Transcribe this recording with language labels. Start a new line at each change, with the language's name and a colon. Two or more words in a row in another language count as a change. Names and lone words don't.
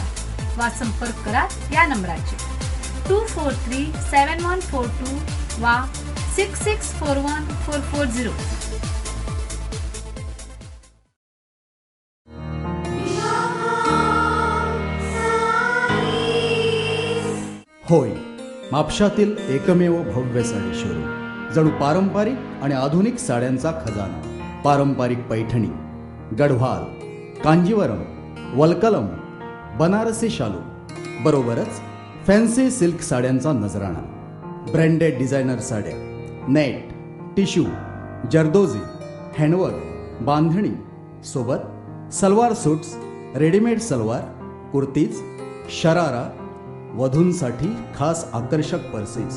Konkani: वा संपर्क करात या नंबराचेर 243-7142 वा 6641-440.
Marathi: होय, म्हापशातील एकमेव भव्य साडी शोरूम. जणू पारंपरिक आणि आधुनिक साड्यांचा खजाना. पारंपरिक पैठणी, गढवाल, कांजीवरम, वलकलम, बनारसी शालू, बरोबरच फॅन्सी सिल्क साड्यांचा नजराणा.
English: branded designer
Marathi: साड्या, नेट, टिश्यू, जरदोजी, हँडवर्क, बांधणी, सोबत सलवार सूट्स, रेडीमेड सलवार, कुर्तीज, शरारा, वधूंसाठी खास आकर्षक पर्सेस.